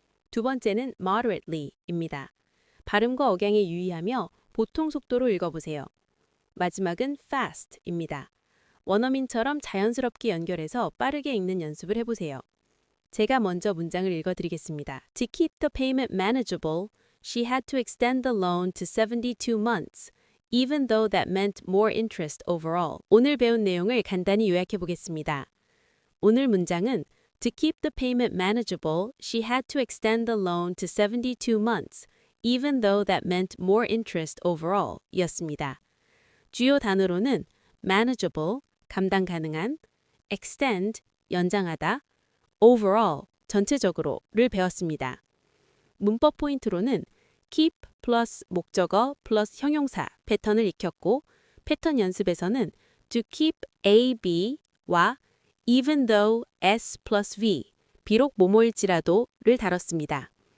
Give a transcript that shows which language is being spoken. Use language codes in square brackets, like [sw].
[ko] 두 번째는 moderately입니다. 발음과 억양에 유의하며 보통 속도로 읽어보세요. 마지막은 fast입니다. 원어민처럼 자연스럽게 연결해서 빠르게 읽는 연습을 해보세요. 제가 먼저 문장을 읽어드리겠습니다. [en] To keep the payment manageable, she had to extend the loan to 72 months, even though that meant more interest overall. [ko] 오늘 배운 내용을 간단히 요약해 보겠습니다. 오늘 문장은 [en] To keep the payment manageable, she had to extend the loan to 72 months, even though that meant more interest overall [ko] 였습니다. 주요 단어로는 manageable, 감당 가능한, extend, 연장하다, overall, 전체적으로를 배웠습니다. 문법 포인트로는 keep 플러스 목적어 플러스 형용사 패턴을 익혔고 패턴 연습에서는 [en] to keep A, B [ko] 와 [en] even though S plus V, [ko] 비록 뭐뭐일지라도를 다뤘습니다.